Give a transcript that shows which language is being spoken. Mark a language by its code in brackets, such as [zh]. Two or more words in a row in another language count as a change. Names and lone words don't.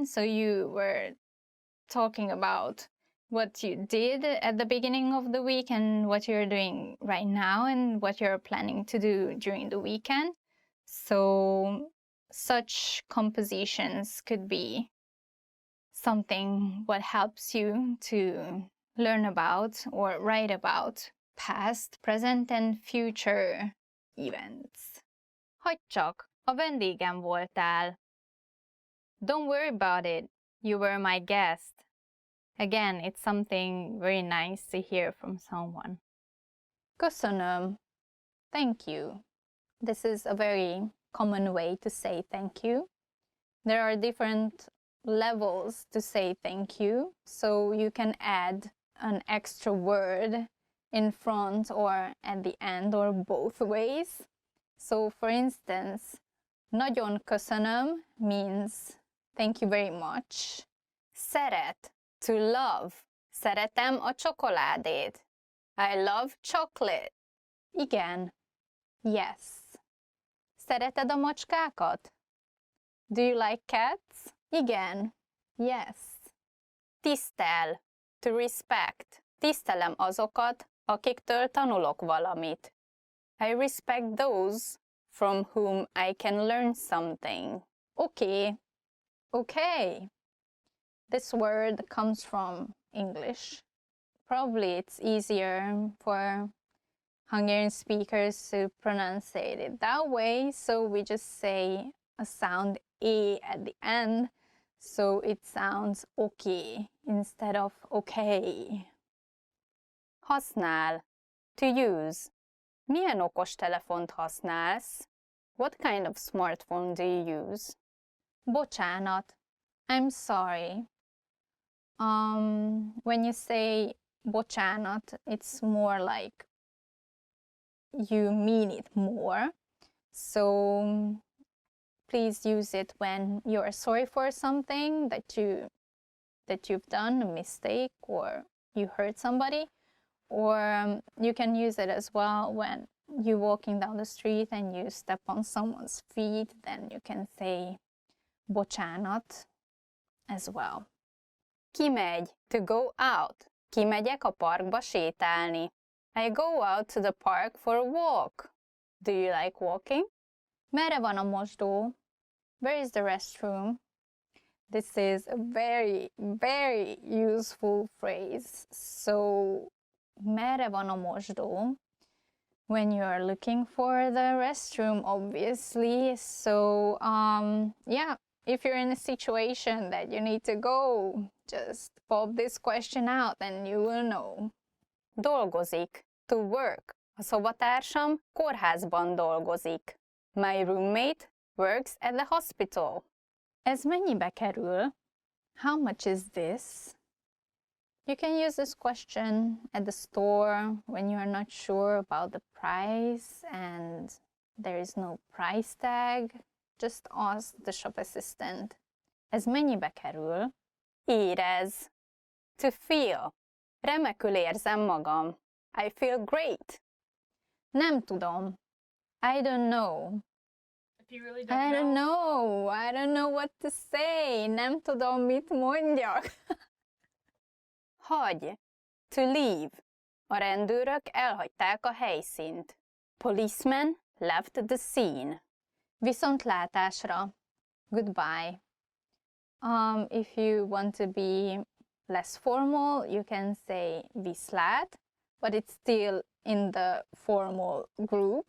[en] So you were talking about what you did at the beginning of the week and what you're doing right now and what you're planning to do during the weekend. So such compositions could be something what helps you to learn about or write about past, present and future events. [hu] Hagyd csak, a vendégem voltál. [en] Don't worry about it, you were my guest. Again, it's something very nice to hear from someone. Köszönöm. Thank you. This is a very common way to say thank you. There are different levels to say thank you, so you can add an extra word in front or at the end or both ways. So for instance, [hu] nagyon köszönöm [en] means thank you very much. Szeret, to love. [hu] Szeretem a csokoládét. [en] I love chocolate. [hu] Igen. Yes. Szereted a macskákat? [en] Do you like cats? Igen. Yes. Tisztel, to respect. [hu] Tisztelem azokat, akiktől tanulok valamit. [en] I respect those from whom I can learn something. Okay. Okay. This word comes from English. Probably it's easier for Hungarian speakers to pronounce it that way, so we just say a sound A at the end, so it sounds okay instead of okay. Használ, to use. [hu] Milyen okostelefont használsz? [en] What kind of smartphone do you use? Bocsánat, I'm sorry. When you say bocsánat, it's more like you mean it more. So please use it when you're sorry for something that you've done, a mistake, or you hurt somebody. Or you can use it as well when you're walking down the street and you step on someone's feet, then you can say bocsánat as well. Kimegy, to go out. [hu] Kimegyek a parkba sétálni. [en] I go out to the park for a walk. Do you like walking? [hu] Merre van a mosdó? [en] Where is the restroom? This is a very, very useful phrase. So, [hu] merre van a mosdó? [en] When you're looking for the restroom, obviously. So, yeah, if you're in a situation that you need to go, just pop this question out and you will know. Dolgozik, to work. [hu] A szobatársam kórházban dolgozik. [en] My roommate works at the hospital. [hu] Ez mennyibe kerül? [en] How much is this? You can use this question at the store when you are not sure about the price and there is no price tag. Just ask the shop assistant. Ez mennyibe kerül? Érez. To feel. [hu] Remekül érzem magam. [en] I feel great. [hu] Nem tudom. [en] I don't know. If you really I don't know. I don't know what to say. [hu] Nem tudom, mit mondjak. Hagy. [en] To leave. [hu] A rendőrök elhagyták a helyszínt. [en] Policemen left the scene. [hu] Viszontlátásra. Goodbye. [en] If you want to be less formal, you can say viszlát, but it's still in the formal group.